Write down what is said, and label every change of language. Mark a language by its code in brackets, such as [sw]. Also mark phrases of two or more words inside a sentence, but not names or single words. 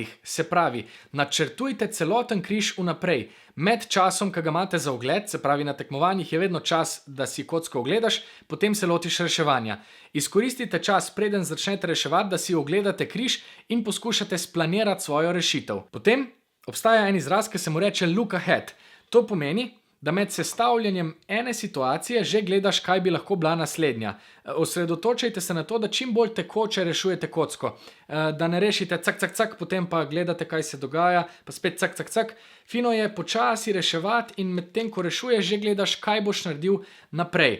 [sl] Se pravi, načrtujte celoten križ vnaprej. Med časom, ki ga imate za ogled, se pravi na tekmovanjih, je vedno čas, da si kocko ogledaš, potem se lotiš reševanja. Izkoristite čas, preden začnete reševati, da si ogledate križ in poskušate splanirati svojo rešitev. Potem obstaja en izraz, ki se mu reče [en] look ahead. [sl] To pomeni, da med sestavljanjem ene situacije že gledaš, kaj bi lahko bila naslednja. Osredotočajte se na to, da čim bolj tekoče rešujete kocko. Da ne rešite cak, cak, cak, potem pa gledate, kaj se dogaja, pa spet cak, cak, cak. Fino je počasi reševati in medtem, ko rešuješ, že gledaš, kaj boš naredil naprej.